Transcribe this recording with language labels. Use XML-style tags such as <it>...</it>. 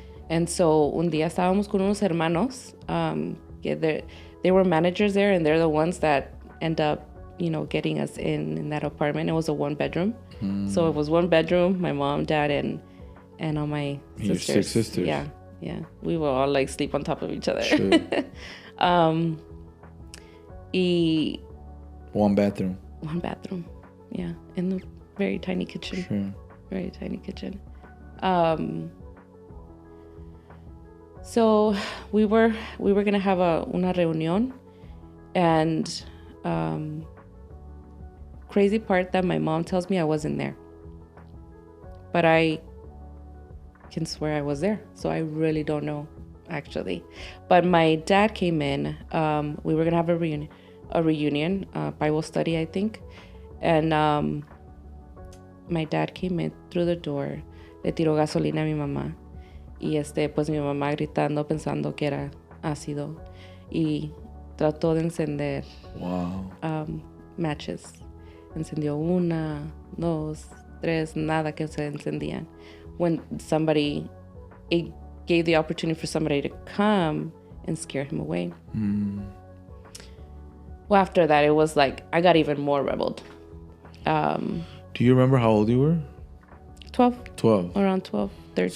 <es>And so un día estábamos con unos hermanos.</es> <en>They were managers there, and they're the ones that end up, getting us in that apartment. It was a 1-bedroom. So it was 1 bedroom, my mom, dad, and all my sisters. Your 6 sisters. Yeah. We would all like sleep on top of each other. Sure. 1 bathroom. 1 bathroom. Yeah. In the very tiny kitchen. Sure. Very tiny kitchen. So we were gonna have</en> <es>una reunión,</es> <en>and crazy part that my mom tells me I wasn't there, but I can swear I was there. So I really don't know, actually. But my dad came in. We were gonna have a reunion, Bible study, I think, and my dad came in through the door.</en> <es>Le tiró gasolina a mi mamá. Y pues mi mamá gritando pensando que era ácido y trató de encender matches. Encendió 1, 2, 3, nada que se encendían.</es> <en>When it gave the opportunity for somebody to come and scare him away. Well, after that, it was like I got even more rebelled. Do you remember how old you were? 12. Around 12, 13.</en>